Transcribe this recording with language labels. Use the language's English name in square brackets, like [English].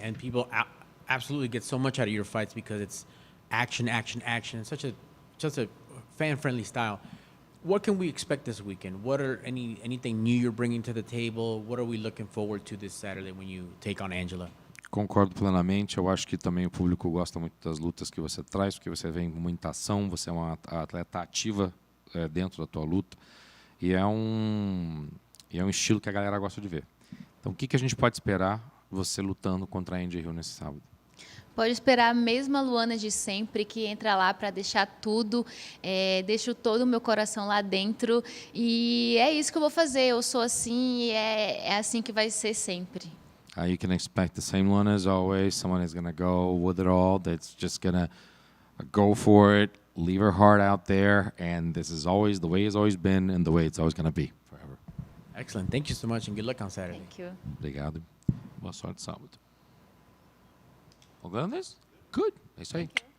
[English] And people absolutely get so much out of your fights because it's action, action, action. Such a fan-friendly style. What can we expect this weekend? What are anything new you're bringing to the table? What are we looking forward to this Saturday when you take on Angela? [Portuguese] Concordo plenamente. Eu acho que também o público gosta muito das lutas que você traz, porque você vem com muita ação, você é uma atleta ativa dentro da tua luta. E é um estilo que a galera gosta de ver. Então, o que a gente pode esperar você lutando contra a Andy Hill nesse sábado? Pode esperar a mesma Luana de sempre, que entra lá para deixar tudo, deixo todo o meu coração lá dentro. E é isso que eu vou fazer. Eu sou assim e é assim que vai ser sempre. [English] You can expect the same one as always. Someone is going to go with it all. That's just going to go for it, leave her heart out there, and this is always the way it's always been and the way it's always going to be forever. Excellent. Thank you so much and good luck on Saturday. Thank you. [Portuguese] Obrigado. Boa sorte sábado. [English] All good on this? Good. [Portuguese] É isso aí.